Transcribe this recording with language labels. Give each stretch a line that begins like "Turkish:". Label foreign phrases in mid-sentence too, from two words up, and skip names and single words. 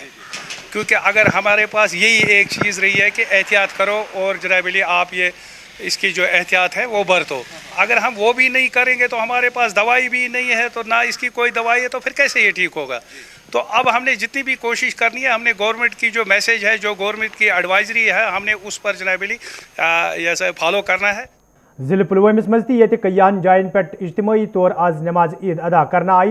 Hindi: क्योंकि अगर हमारे पास यही एक चीज़ रही है कि एहतियात करो और जनाबिली आप ये इसकी जो एहतियात है वो बरतो, अगर हम वो भी नहीं करेंगे तो हमारे पास दवाई भी नहीं है, तो ना इसकी कोई दवाई है, तो फिर कैसे ये ठीक होगा। तो अब हमने जितनी भी कोशिश करनी है, हमने गवर्नमेंट की जो मैसेज है, जो गवर्नमेंट की एडवाइजरी है, हमने उस पर जनाबिली ऐसा फॉलो करना है।
Kashmiri: जिले पुलवामिस मज ये कईयान जायन पे इज्तिमाई तौर आज नमाज ईद अदा करना आई।